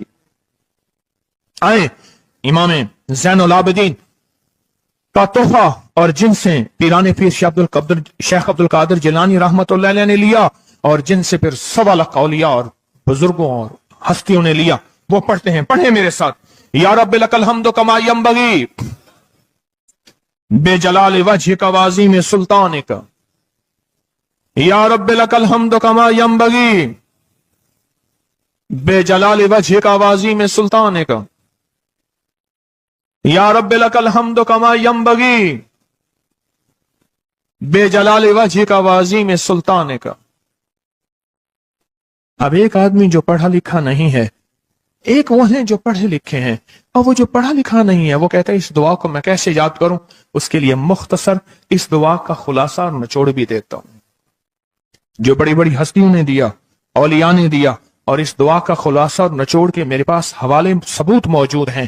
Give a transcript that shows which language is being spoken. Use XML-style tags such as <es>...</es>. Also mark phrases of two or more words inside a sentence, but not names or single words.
<ur>آئیں امام زین العابدین کا تحفہ، اور جن سے پیران پیر شیخ عبد القادر جیلانی رحمت اللہ علیہ نے لیا، اور جن سے پھر 1.25 لاکھ اولیاء اور بزرگوں اور ہستیوں نے لیا، وہ پڑھتے ہیں، پڑھیں میرے ساتھ۔</ur> <ar>یا رب لک الحمد کما ینبغی بے جلال وجہک وعظیم سلطانک، یا رب لک الحمد کما ینبغی بے جلال وجہک وعظیم سلطانک، یا رب لک الحمد کما ینبغی بے جلال وجہک وعظیم سلطانک۔</ar> <ur>اب ایک آدمی جو پڑھا لکھا نہیں ہے، ایک وہ ہیں جو پڑھے لکھے ہیں، اور وہ جو پڑھا لکھا نہیں ہے وہ کہتا ہے اس دعا کو میں کیسے یاد کروں. اس کے لیے مختصر اس دعا کا خلاصہ اور نچوڑ بھی دیتا ہوں، جو بڑی بڑی ہستیوں نے دیا، اولیاء نے دیا، اور اس دعا کا خلاصہ اور نچوڑ کے میرے پاس حوالے ثبوت موجود ہیں.</ur>